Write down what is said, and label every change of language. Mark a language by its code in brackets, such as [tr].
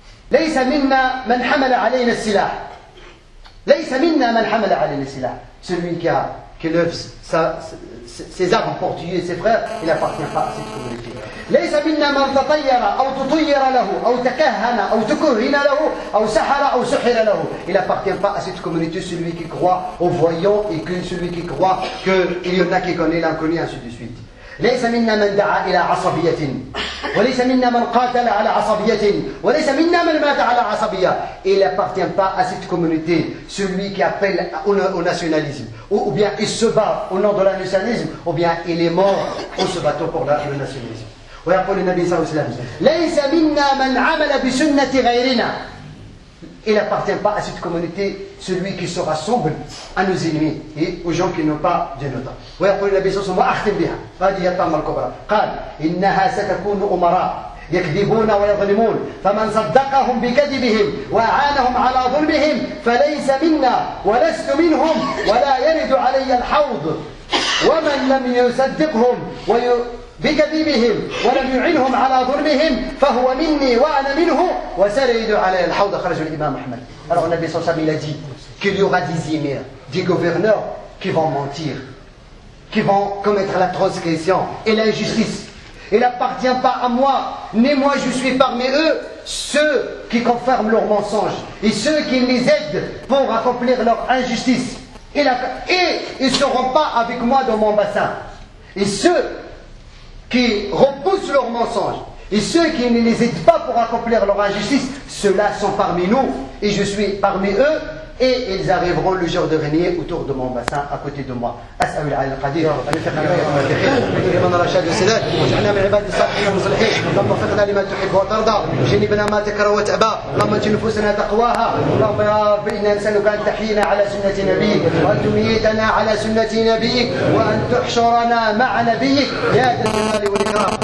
[ar] ليس منا من حمل علينا السلاح. ليس منا من حمل علينا السلاح. [fr] Celui qui lève ses armes pour tuer ses frères, il n'appartient pas à cette communauté. [ar] ليس منا من تطير أو تطير له أو تكهن أو تكهن له أو سحر أو سحر له. [fr] Il n'appartient pas à cette communauté celui qui croit aux voyants et que celui qui croit qu'il y en a qui connaît l'inconnu, ainsi de suite. [ar] ليس منا من دعا إلى عصبية وليس منا من قاتل على عصبية وليس منا من مات على عصبية. [fr] Il n'appartient pas à cette communauté celui qui appelle au nationalisme ou bien il se bat au nom de la nationalisme ou bien il est mort en se battant pour le nationalisme. [ar] ويقول النبي صلى الله عليه وسلم ليس منا من عمل بسنة غيرنا. [fr] Il n'appartient pas à cette communauté celui qui sera sombre à nos ennemis et aux gens qui n'ont pas Dieu notre. [ar] ويقول النبي صلى الله عليه وسلم وأختم بها هذه هي الطامة الكبرى قال إنها ستكون أمراء يكذبون ويظلمون فمن صدقهم بكذبهم وأعانهم على ظلمهم فليس منا ولست منهم ولا يرد علي الحوض ومن لم يصدقهم بكذبهم ولم يعنهم على ظلمهم فهو مني وأنا منه وسيرد علي الحوض. خرج الإمام أحمد. [fr] Alors le Nabi [ar] sallallahu alayhi wa sallam [fr] il a dit qu'il y aura des émirs, des gouverneurs qui vont mentir, qui vont commettre la transgression et l'injustice. Il n'appartient pas à moi, ni moi je suis parmi eux, ceux qui confirment leurs mensonges et ceux qui les aident pour accomplir leur injustice. Et ils ne seront pas avec moi dans mon bassin. Et ceux qui repoussent leurs mensonges et ceux qui ne les aident pas pour accomplir leur injustice, ceux-là sont parmi nous et je suis parmi eux. Et ils arriveront le jour de régner autour de mon bassin à côté de moi. [ar] أسأل العلي القدير أن يوفقنا ويوفقنا رشاد السداد واجعلنا من عباد الصالحين المصلحين. اللهم وفقنا لما تحب وترضى وجنبنا ما تكره وتأبى. اللهم ات نفوسنا تقواها. اللهم يا رب إنا نسألك أن تحيينا على سنة نبيك وأن تميتنا على سنة نبيك وأن تحشرنا مع نبيك يا ذا الجلال والإكرام.